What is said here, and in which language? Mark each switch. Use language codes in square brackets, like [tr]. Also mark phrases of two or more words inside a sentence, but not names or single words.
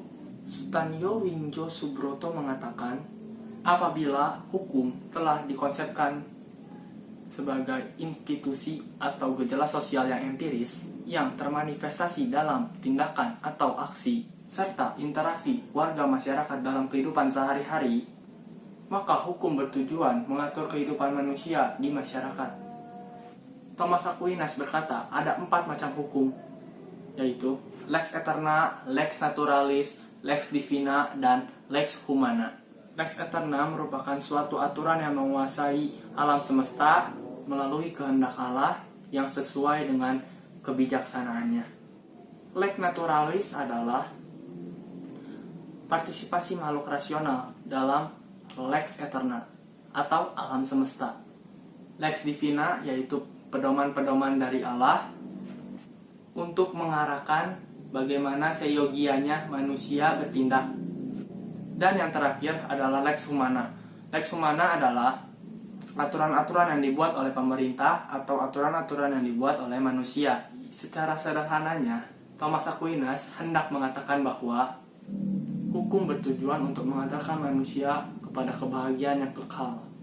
[id] Sutanyo Winjo Subroto mengatakan, apabila hukum telah dikonsepkan sebagai institusi atau gejala sosial yang empiris yang termanifestasi dalam tindakan atau aksi serta interaksi warga masyarakat dalam kehidupan sehari-hari, maka hukum bertujuan mengatur kehidupan manusia di masyarakat. Thomas Aquinas berkata, ada 4 macam hukum, yaitu [la] lex eterna, lex naturalis, lex divina, [id] dan [la] lex humana. Lex eterna [id] merupakan suatu aturan yang menguasai alam semesta melalui kehendak Allah yang sesuai dengan kebijaksanaannya. [la] Lex naturalis [id] adalah partisipasi makhluk rasional dalam [la] lex eterna [id] atau alam semesta. [la] Lex divina [id] yaitu pedoman-pedoman dari Allah untuk mengarahkan bagaimana seyogianya manusia bertindak. Dan yang terakhir adalah [la] lex humana. Lex humana [id] adalah aturan-aturan yang dibuat oleh pemerintah atau aturan-aturan yang dibuat oleh manusia. Secara sederhananya, Thomas Aquinas hendak mengatakan bahwa hukum bertujuan untuk mengantarkan manusia kepada kebahagiaan yang kekal.